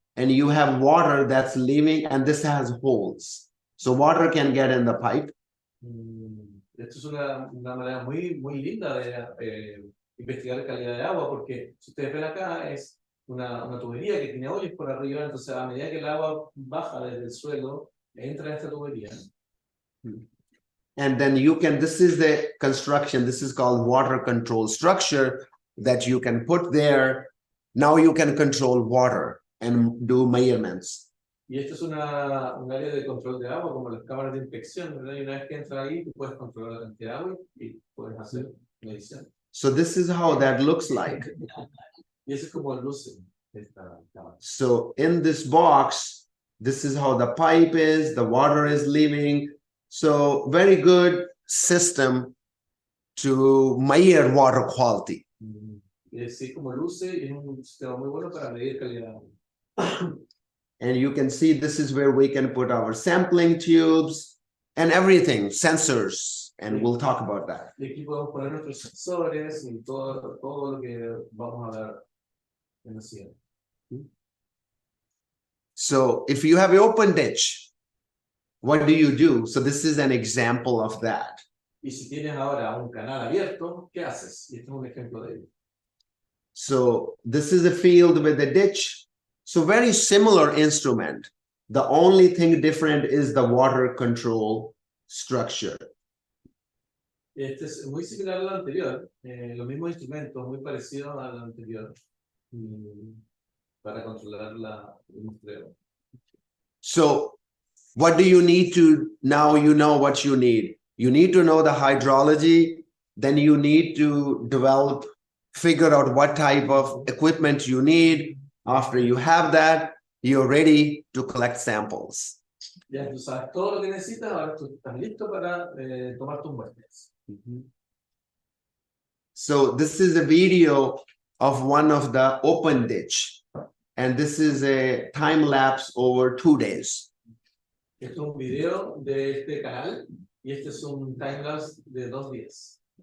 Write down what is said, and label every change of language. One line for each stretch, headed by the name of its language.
English: And you have water that's leaving, and this has holes. So water can get in the pipe.
Spanish: Esto es una manera muy linda de investigar calidad de agua, porque si ustedes ven acá es una tubería que tiene hoyos por arriba, entonces a medida que el agua baja desde el suelo, entra en esta tubería.
English: And then this is the construction, this is called water control structure that you can put there. Now you can control water and do measurements.
Spanish: Y esto es un área de control de agua, como las cámaras de inspección, ¿verdad? Y una vez que entra ahí, tú puedes controlar la cantidad de agua y puedes hacer medición.
English: So this is how that looks like.
Spanish: Y eso es como luce.
English: So in this box, this is how the pipe is, the water is leaving. So very good system to measure water quality.
Spanish: Sí, como luce, y es un sistema muy bueno para medir calidad.
English: And you can see this is where we can put our sampling tubes and everything, sensors, and we'll talk about that.
Spanish: Y aquí podemos poner nuestros sensores y todo lo que vamos a ver en la siguiente.
English: So if you have an open ditch, what do you do? So this is an example of that.
Spanish: Y si tienes ahora un canal abierto, ¿qué haces? Y este es un ejemplo de ello.
English: So this is a field with a ditch. So very similar instrument. The only thing different is the water control structure.
Spanish: Este es muy similar al anterior, los mismos instrumentos, muy parecidos al anterior, para controlar el muestreo.
English: So what do you need to, now you know what you need. You need to know the hydrology, then you need to figure out what type of equipment you need. After you have that, you're ready to collect samples.
Spanish: Ya tú sabes todo lo que necesitas, ahora tú estás listo para tomar tus muestras.
English: So this is a video of one of the open ditch, and this is a time lapse over 2 days.
Spanish: Este es un video de este canal y este es un timelapse de 2 días.